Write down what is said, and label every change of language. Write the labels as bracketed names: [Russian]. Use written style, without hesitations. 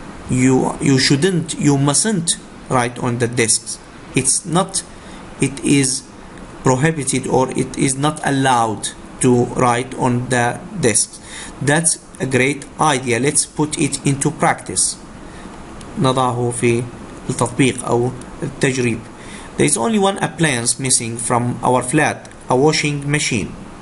[English] You mustn't write on the desks. It's not, it is prohibited or it is not allowed to write on the desks. That's a great idea. Let's put it into practice. [Arabic] نضعه في التطبيق أو التجريب. [English] There is only one appliance missing from our flat, a washing machine.